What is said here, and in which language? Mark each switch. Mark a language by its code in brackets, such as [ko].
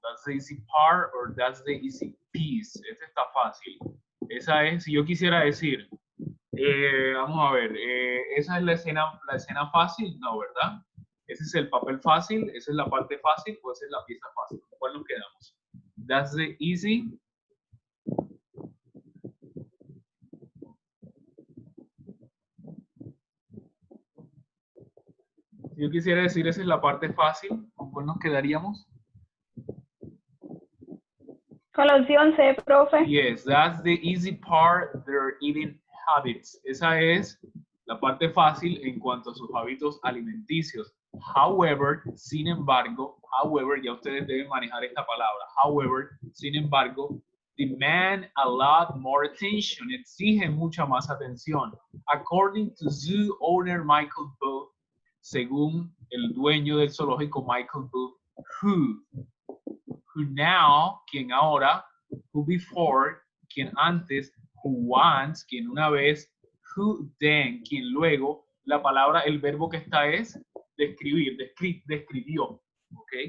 [en] That's the easy part or that's the easy piece. [es] Este está fácil. Esa es, si yo quisiera decir, vamos a ver, esa es la escena fácil, no, ¿verdad? Ese es el papel fácil, esa es la parte fácil o esa es la pieza fácil. ¿Cuál nos quedamos? [en] That's the easy. [es] Si yo quisiera decir esa es la parte fácil, ¿con cuál nos quedaríamos? Con la opción C, profe. [en] Yes, that's the easy part, their eating habits. [es] Esa es la parte fácil en cuanto a sus hábitos alimenticios. However, sin embargo, ya ustedes deben manejar esta palabra. [en] However, [es] sin embargo, [en] demand a lot more attention. [es] Exige mucha más atención. [en] According to zoo owner Michael Booth, [es] según el dueño del zoológico Michael Booth, [en] who now, [es] quien ahora, [en] who before, [es] quien antes, [en] who once, [es] quien una vez, [en] who then, [es] quien luego, la palabra, el verbo que está es describir, describió, ¿ok?